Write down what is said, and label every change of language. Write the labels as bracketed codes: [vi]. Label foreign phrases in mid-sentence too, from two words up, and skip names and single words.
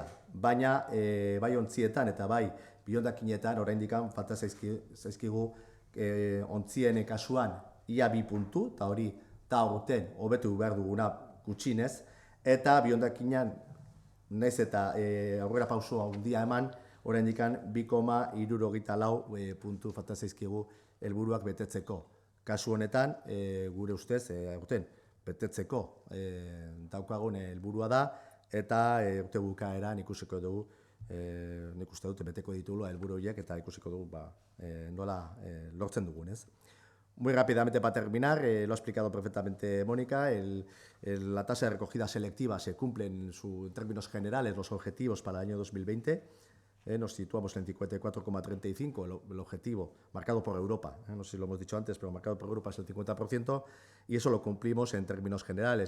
[eu] Baina bai ontzietan eta bai bihondakinetan oraindik falta zaizkigu ontzien kasuan ia 2 puntu, eta hori da aurten hobetu behar duguna gutxinez, eta bihondakinean naiz eta aurrera pauso handia eman, oraindik 2,74 puntu falta zaizkigu helburuak betetzeko. Kasu honetan, gure ustez, aurten betetzeko daukagun helburua da, eta urte bukaeran ikusiko dugu, nik uste dut beteko ditugula helburu horiek eta ikusiko dugu nola lortzen dugun, ez? [es] Muy rápidamente para terminar, lo ha explicado perfectamente Mónica, la tasa de recogida selectiva se cumple en términos generales los objetivos para el año 2020, nos situamos en 54,35, el objetivo marcado por Europa, no sé si lo hemos dicho antes, pero marcado por Europa es el 50%, y eso lo cumplimos en términos generales.